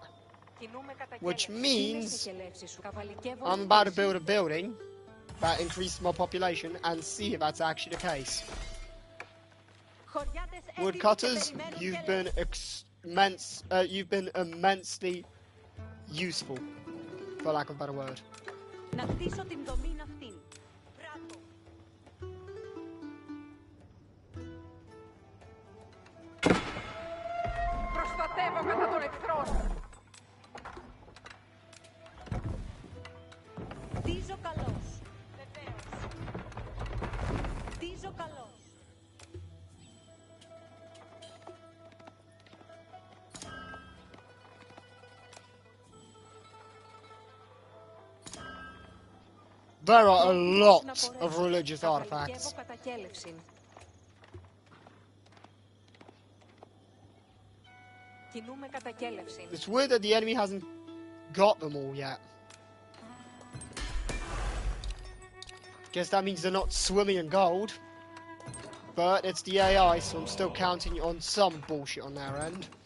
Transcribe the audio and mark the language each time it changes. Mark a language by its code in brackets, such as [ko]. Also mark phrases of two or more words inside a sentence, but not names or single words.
[en] Which means I'm about to build a building that increases my population and see if that's actually the case. Woodcutters, you've been immensely useful, for lack of a better word. [el] Να χτίσω την δομή αυτήν. Πράττω. Προστατεύω κατά των εχθρών. Χτίζω καλώς. Βεβαίως. Χτίζω καλώς. [en] There are a lot of religious artifacts. [el] Κινούμε κατακέλευση. [en] It's weird that the enemy hasn't got them all yet. Guess that means they're not swimming in gold. But it's the AI, so I'm still counting on some bullshit on their end.